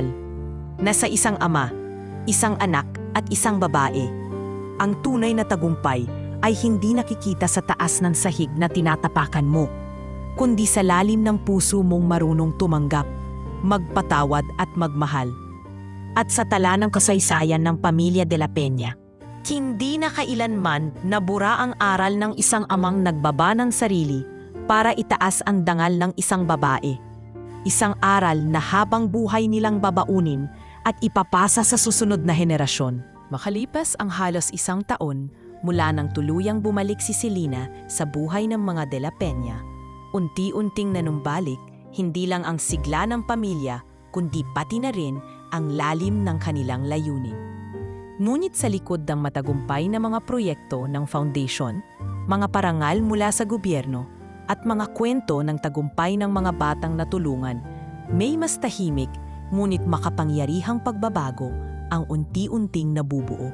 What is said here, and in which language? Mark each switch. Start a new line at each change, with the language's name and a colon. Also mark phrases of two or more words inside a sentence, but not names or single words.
Filipino: Na sa isang ama, isang anak at isang babae, ang tunay na tagumpay ay hindi nakikita sa taas ng sahig na tinatapakan mo, kundi sa lalim ng puso mong marunong tumanggap, magpatawad at magmahal. At sa tala ng kasaysayan ng pamilya de la Peña, hindi na kailanman nabura ang aral ng isang amang nagbaba ng sarili para itaas ang dangal ng isang babae. Isang aral na habang buhay nilang babaunin at ipapasa sa susunod na henerasyon. Makalipas ang halos isang taon mula nang tuluyang bumalik si Selena sa buhay ng mga de la Peña, unti-unting nanumbalik hindi lang ang sigla ng pamilya kundi pati na rin ang lalim ng kanilang layunin. Ngunit sa likod ng matagumpay na mga proyekto ng foundation, mga parangal mula sa gobyerno at mga kwento ng tagumpay ng mga batang natulungan, may mas tahimik ngunit makapangyarihang pagbabago ang unti-unting nabubuo.